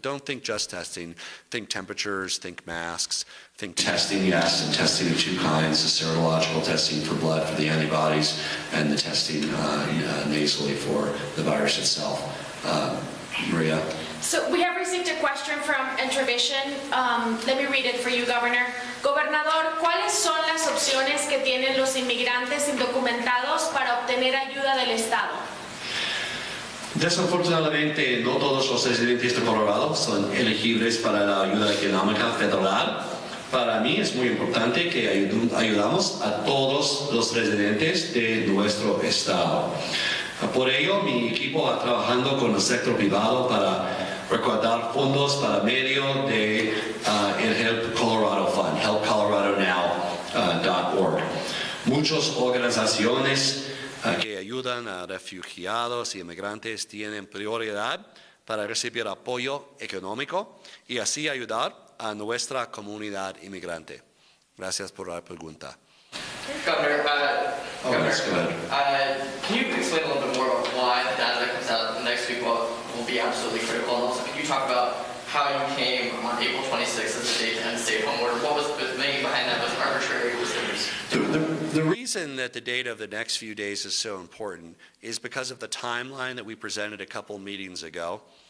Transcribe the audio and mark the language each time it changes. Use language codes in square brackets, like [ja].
[en] But don't think just testing. Think temperatures, think masks, think testing, yes, and testing of two kinds, the serological testing for blood for the antibodies and the testing nasally for the virus itself. Maria? So we have received a question from Intervision. Let me read it for you, Governor. [es] Gobernador, ¿cuáles son las opciones que tienen los inmigrantes indocumentados para obtener ayuda del Estado? Desafortunadamente, no todos los residentes de Colorado son elegibles para la ayuda económica federal. Para mí es muy importante que ayudamos a todos los residentes de nuestro estado. Por ello, mi equipo está trabajando con el sector privado para recaudar fondos para medio de el Help Colorado Fund, helpcoloradonow.org. Muchas organizaciones que ayudan a refugiados y inmigrantes tienen prioridad para recibir apoyo económico y así ayudar a nuestra comunidad inmigrante. Gracias por la pregunta. [en] Governor, That's good. can you explain a little bit more about why the data that comes out next week will be absolutely critical? And also, can you talk about how you came on April 26th as the date to end stay-at-home order? What was the thinking behind that? Was it arbitrary? Was it... The reason that the data of the next few days is so important is because of the timeline that we presented a couple meetings ago.